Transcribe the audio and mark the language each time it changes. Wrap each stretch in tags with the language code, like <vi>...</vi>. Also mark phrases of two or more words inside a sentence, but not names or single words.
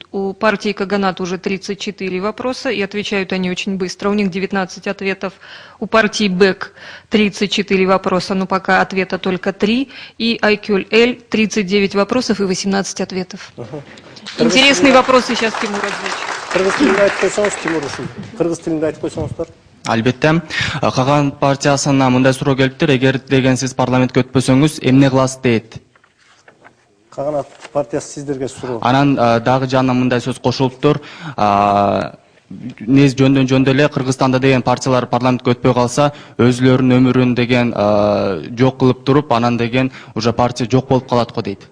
<ru>У партии Каганат уже 34 вопроса, и отвечают они очень быстро. У них 19 ответов. У партии БЭК 34 вопроса, но пока ответа только 3. И Айкюль-Эль 39 вопросов и 18 ответов. Интересные вопросы сейчас Тимур озвучит.</ru> <ky>Кыргыз тилинде айтып койсоңуздар. Албетте, Каган партиясына мындай суроо келиптир. Эгер деген сиз парламентке өтпөсөңүз, эмне кыласыз дейт? Каганат партиясы сиздерге суроо. Анан дагы жанына мындай сөз кошулуптур. Жөндөн эле Кыргызстанда деген партиялар парламентке өтпөй калса, өзүлөрүнүн өмүрүн деген жок кылып туруп, анан деген уже партия жок болуп калат го дейт.</ky>